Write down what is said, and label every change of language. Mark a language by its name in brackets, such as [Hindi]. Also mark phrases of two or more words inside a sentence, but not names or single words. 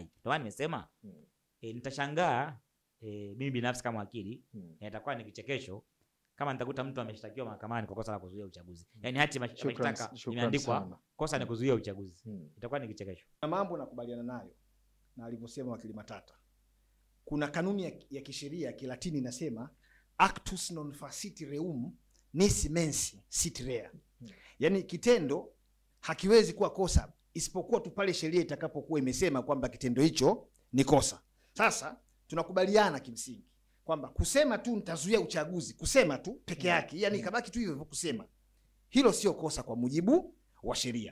[Swahili] Ndio maana nimesema nitashangaa mimi binafsi kama wakili itakuwa ni kichekesho kama nitakuta mtu ameshtakiwa mahakamani kwa kosa la kuzuia uchaguzi. Yaani hati mashtaka imeandikwa kosa ni kuzuia uchaguzi. Itakuwa ni kichekesho. Na mambo nakubaliana nayo na alivyosema wakili Matata. Kuna kanuni ya kisheria ya Kilatini inasema [Latin] actus non facit reum nisi mensi sit rea. [Swahili] Yaani kitendo hakiwezi kuwa kosa isipokuwa tu pale sheria itakapokuwa imesema kwamba kitendo hicho ni kosa. Sasa tunakubaliana kimsingi kwamba kusema tu nitazuia uchaguzi, kusema tu peke yake, yani kabaki tu hivyo kusema, hilo sio kosa kwa mujibu wa sheria.